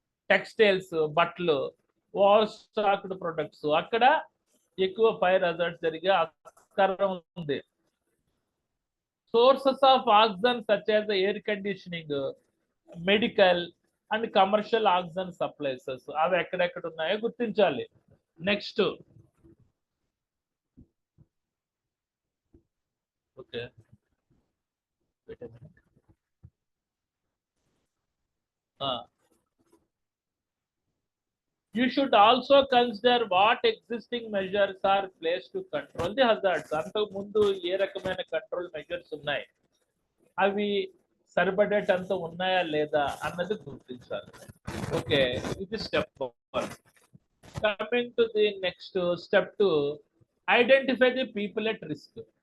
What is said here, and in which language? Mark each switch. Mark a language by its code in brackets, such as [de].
[te] Textiles బట్టలు, over stacked products, అక్కడ ఎక్కువ ఫైర్ హజార్డ్స్ జరిగే ఆస్కారం ఉంది. [en] sources of oxygen such as air conditioning, medical and commercial oxygen supplies, [te] అవి ఎక్కడెక్కడ ఉన్నాయో గుర్తించాలి. [en] Next, okay, you should also consider what existing measures are placed to control the hazards. [te] అంతకు ముందు ఏ రకమైన కంట్రోల్ మెజర్స్ ఉన్నాయి, అవి సరిపడేటంత ఉన్నాయా లేదా అన్నది గుర్తించాలి. [en] Okay, ఇది step 1. Coming to the next step 2, identify the people at risk.